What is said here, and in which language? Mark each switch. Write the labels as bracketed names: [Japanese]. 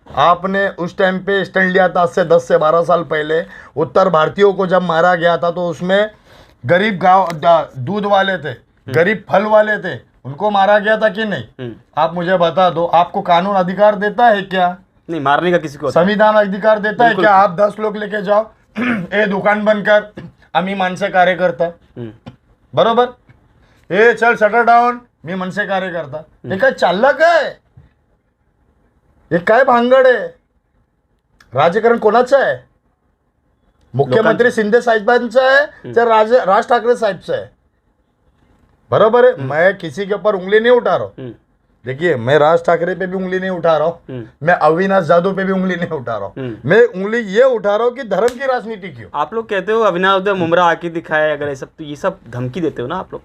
[Hindi] आपने उस टाइम पे स्टैंड लिया था, आज से 10 से 12 साल पहले उत्तर भारतीयों को जब मारा गया था, तो उसमें गरीब गाँव दूध वाले थे, गरीब फल वाले थे, उनको मारा गया था कि नहीं? आप मुझे बता दो, आपको कानून अधिकार देता है क्या? नहीं, मारने का किसी को। संविधान अधिकार देता है क्या? आप 10 लोग लेके जाओ, [Marathi] ए दुकान बंद कर, आम्ही माणसे कार्यकर्ता, बरोबर, ए चल शटर डाउन, मी मनसे कार्यकर्ता, हे काय चाललं काय? हे काय भांगड आहे? राजकारण कोणाचं आहे? मुख्यमंत्री शिंदे साहेबांचं आहे त्या राज ठाकरे साहेबचं आहे? [Hindi] बराबर है, मैं किसी के ऊपर उंगली नहीं उठा रहा हूँ। देखिए, मैं राज ठाकरे पे भी उंगली नहीं उठा रहा हूँ, मैं अविनाश जादव पे भी उंगली नहीं उठा रहा हूँ, मैं उंगली ये उठा रहा हूँ कि धर्म की राजनीति क्यों? आप लोग कहते हो अविनाश जादव मुमरा आके दिखाए, अगर ये सब, तो ये सब धमकी देते हो ना आप लोग।